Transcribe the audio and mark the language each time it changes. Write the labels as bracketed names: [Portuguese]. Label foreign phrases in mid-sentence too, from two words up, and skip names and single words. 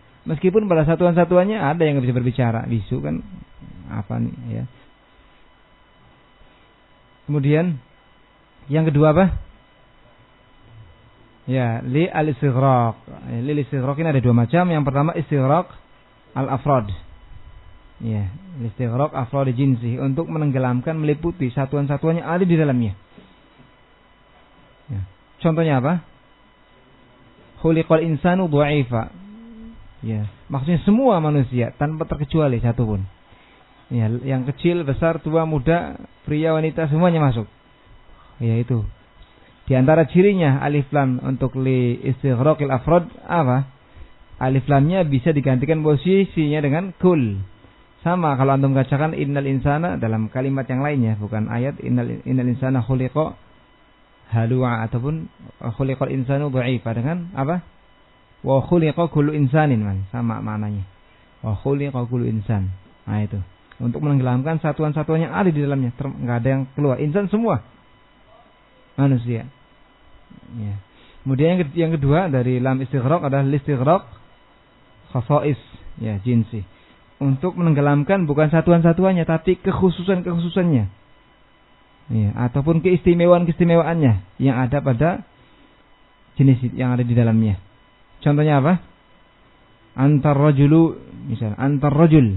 [Indonesian] Meskipun pada satuan-satuannya ada yang bisa berbicara, bisu kan apa nih ya. Kemudian yang kedua apa? [Arabic] Ya, للاستغراق. للاستغراق [Indonesian] ini ada dua macam. Yang pertama [Arabic] استغراق الأفراد. [Indonesian] Ya, [Arabic] استغراق أفراد الجنس, [Indonesian] untuk menenggelamkan, meliputi satuan-satuannya ada di dalamnya. Ya. Contohnya apa? [Arabic] خُلِقَ الإنسانُ ضعيفًا. [Indonesian] Ya, maksudnya semua manusia tanpa terkecuali satupun. Ya, yang kecil, besar, tua, muda, pria, wanita semuanya masuk. Ya, itu. Di antara cirinya [Arabic] ألف لام [Indonesian] untuk [Arabic] لاستغراق الأفراد [Indonesian] apa? alif lamnya bisa digantikan posisinya dengan kul. Sama kalau antum bacakan [Arabic] إنّ الإنسان [Indonesian] dalam kalimat yang lainnya, bukan ayat [Arabic] إنّ الإنسان خُلِق هلوعا [Indonesian] ataupun [Arabic] خُلِق الإنسان ضعيفا [Indonesian] dengan apa? [Arabic] وخُلِق كلُّ إنسانٍ, [Indonesian] sama maknanya. [Arabic] وخُلِق كلّ إنسان. [Indonesian] Nah itu. Untuk menenggelamkan satuan-satuan yang ada di dalamnya, enggak ada yang keluar. Insan semua manusia. Ya. Kemudian yang kedua dari [Arabic] لام استغراق [Indonesian] adalah [Arabic] لاستغراق خصائص, [Indonesian] ya, jinsi. Untuk menenggelamkan bukan satuan-satuannya tapi kekhususan-kekhususannya. Ya, ataupun keistimewaan-keistimewaannya yang ada pada jenis yang ada di dalamnya. Contohnya apa? [Arabic] أنت الرجل, misalnya أنت الرجل.